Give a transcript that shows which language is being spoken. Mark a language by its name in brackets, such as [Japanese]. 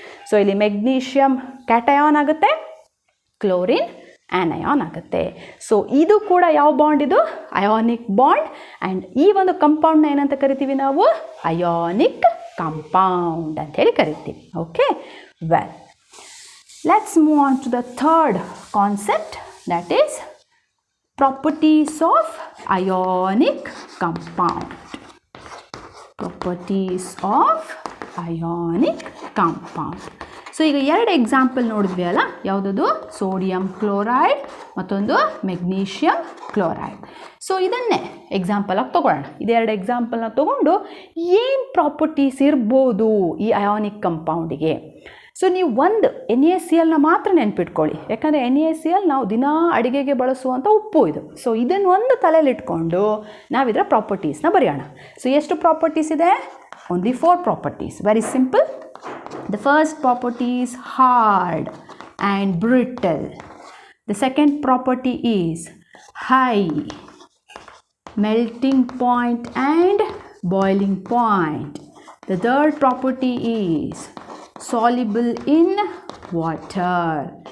[Kannada] So ಇಲ್ಲಿ magnesium cation ಆಗುತ್ತೆ, chlorine ಆ್ಯನಯಾನ್ ಆಗುತ್ತೆ. ಸೊ ಇದು ಕೂಡ ಯಾವ ಬಾಂಡ್, ಇದು ಅಯಾನಿಕ್ ಬಾಂಡ್. ಆ್ಯಂಡ್ ಈ ಒಂದು ಕಂಪೌಂಡ್ನ ಏನಂತ ಕರಿತೀವಿ ನಾವು, ಅಯಾನಿಕ್ ಕಂಪೌಂಡ್ ಅಂತ ಹೇಳಿ ಕರಿತೀವಿ. [English] Okay, well, let's move on to the third concept, that is properties of ionic compound. Properties of ionic compound. [Kannada] So ಈಗ 2 ಎಕ್ಸಾಂಪಲ್ ನೋಡಿದ್ವಿ ಅಲ್ಲ, ಯಾವುದದು ಸೋಡಿಯಂ ಕ್ಲೋರೈಡ್ ಮತ್ತೊಂದು ಮೆಗ್ನೀಷಿಯಮ್ ಕ್ಲೋರೈಡ್. ಸೊ ಇದನ್ನೇ ಎಕ್ಸಾಂಪಲ್ ಆಗಿ ತೊಗೊಳ್ಳೋಣ. ಇದೆರಡು ಎಕ್ಸಾಂಪಲ್ನ ತೊಗೊಂಡು ಏನು ಪ್ರಾಪರ್ಟೀಸ್ ಇರ್ಬೋದು ಈ ಅಯಾನಿಕ್ ಕಂಪೌಂಡಿಗೆ. ಸೊ ನೀವು ಒಂದು NaClನ ಮಾತ್ರ ನೆನ್ಪಿಟ್ಕೊಳ್ಳಿ, ಯಾಕಂದರೆ NaCl ನಾವು ದಿನಾ ಅಡುಗೆಗೆ ಬಳಸುವಂಥ ಉಪ್ಪು ಇದು. ಸೊ ಇದನ್ನು ಒಂದು ತಲೆಯಲ್ಲಿಟ್ಕೊಂಡು ನಾವಿದರ ಪ್ರಾಪರ್ಟೀಸ್ನ ಬರೆಯೋಣ. ಸೊ ಎಷ್ಟು ಪ್ರಾಪರ್ಟೀಸ್ ಇದೆ? [English] only 4 properties. Very simple. The first property is hard and brittle. The second property is high melting point and boiling point. The third property is soluble in water.